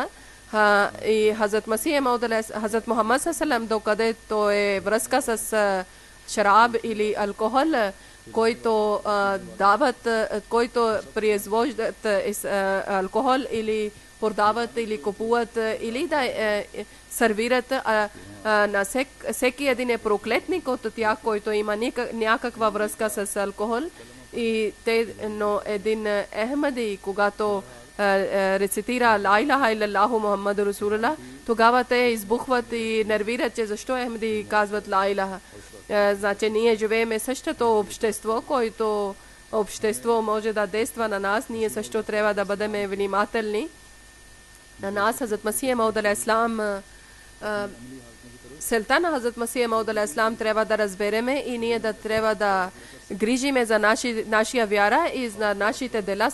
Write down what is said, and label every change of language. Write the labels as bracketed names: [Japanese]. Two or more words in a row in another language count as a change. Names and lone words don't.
[Bulgarian] И Хазрат Масия Мауд алейхиссалам, Хазрат Мухаммад салам, докъде то е връзка с шараб или алкохол, който дават, който произвеждат алкохол или продават или купуват или да сервират на всеки един е проклетник от тях, който има някаква връзка с алкохол. И но един Ахмади, когато рецитира [Arabic] لا إله إلا الله محمد رسول الله, [Bulgarian] тогава те избухват и нервират, че защо Ахмади казват [Arabic] لا إله. [Bulgarian] Значи ние живеем същото общество, което общество може да действа на нас. Ние също трябва да бъдем внимателни. На нас Хазрат Масия Мауд алейхиссалам, целта на Хазрат Масия Мауд алейхиссалам трябва да разбереме и ние да трябва да грижиме за нашия вяра и за нашите дела.